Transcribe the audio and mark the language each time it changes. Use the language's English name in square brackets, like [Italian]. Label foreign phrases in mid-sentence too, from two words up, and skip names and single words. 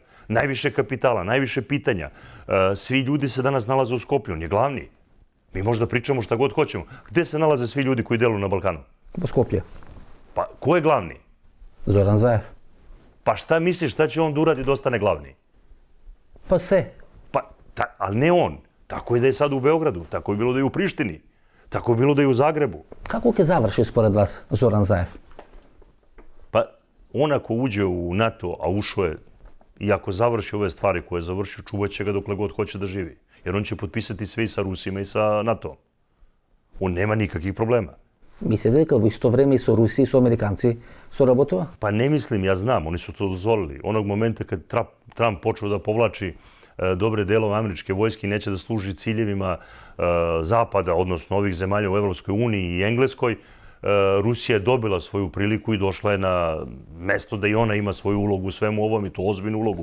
[Serbian] Najviše kapitala, najviše pitanja. Svi ljudi se danas nalaze u Skopju, on je glavni. Mi možda pričamo šta god hoćemo. Gde se nalaze svi ljudi koji deluju na Balkanu? [Macedonian] Во Скопје. [Serbian] Pa, ko je glavni? Зоран Заев. Pa šta misliš, šta će on da uradi da ostane glavni? [Macedonian] Па се. [Serbian] Pa, ali ne on. Tako je da je sad u Beogradu, tako je bilo da je u Prištini, tako je bilo da je u Zagrebu. [Macedonian] Како ќе заврши според вас Зоран Заев? [Serbian] Pa, on ako uđe u NATO, a ušao je, i ako završi ove stvari koje je završio, čuvat će ga dokle god hoće da živi. Jer on će potpisati sve i sa Rusima i sa NATO. On nema nikakvih problema. [Macedonian] Мислите дека во исто време и со Руси и со американци соработува? [Serbian] Pa ne mislim, ja znam, oni su to dozvolili. Onog momenta kad Trump počeo da povlači dobre delove američke vojske i neće da služi ciljevima Zapada, odnosno ovih zemalja u Evropskoj uniji i Engleskoj, Rusija je dobila svoju priliku i došla je na mesto da i ona ima svoju ulogu u svemu ovom i to ozbiljnu ulogu.